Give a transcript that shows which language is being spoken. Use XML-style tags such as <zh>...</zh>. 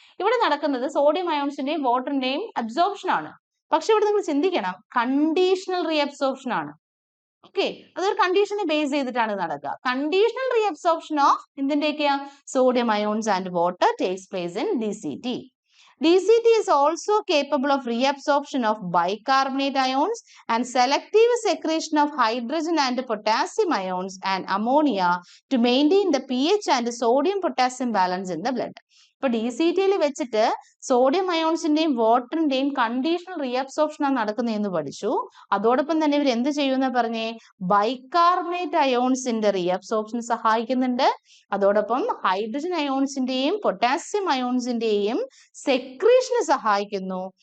<ml>ഇവിടെ നടക്കുന്നത് sodium അയോൺസിന്റെയും വാട്ടറിന്റെയും absorption ആണ്. പക്ഷെ ഇവിടെ നിങ്ങൾ ചിന്തിക്കണം, കണ്ടീഷണൽ റീഅബ്സോർപ്ഷൻ ആണ്. ഓക്കെ, അതൊരു കണ്ടീഷനെ ബേസ് ചെയ്തിട്ടാണ് നടക്കുക. Conditional reabsorption of എന്തിന്റെയൊക്കെയാ?</ml> <en>Sodium ions and water takes place in DCT. DCT is also capable of reabsorption of bicarbonate ions and selective secretion of hydrogen and potassium ions and ammonia to maintain the pH and sodium potassium balance in the blood.</en> <ml>ഇപ്പൊ DCT വെച്ചിട്ട് sodium അയോൺസിന്റെയും വാട്ടറിന്റെയും conditional reabsorption ആണ് നടക്കുന്നതെന്ന് പഠിച്ചു. അതോടൊപ്പം തന്നെ ഇവർ എന്ത് ചെയ്യുമെന്ന് പറഞ്ഞേ? ബൈകാർബണേറ്റ് അയോൺസിന്റെ റീഅബ്സോർപ്ഷൻ സഹായിക്കുന്നുണ്ട്. അതോടൊപ്പം ഹൈഡ്രജൻ അയോൺസിന്റെയും പൊട്ടാസ്യം അയോൺസിന്റെയും സെക്രീഷന് സഹായിക്കുന്നു.</ml>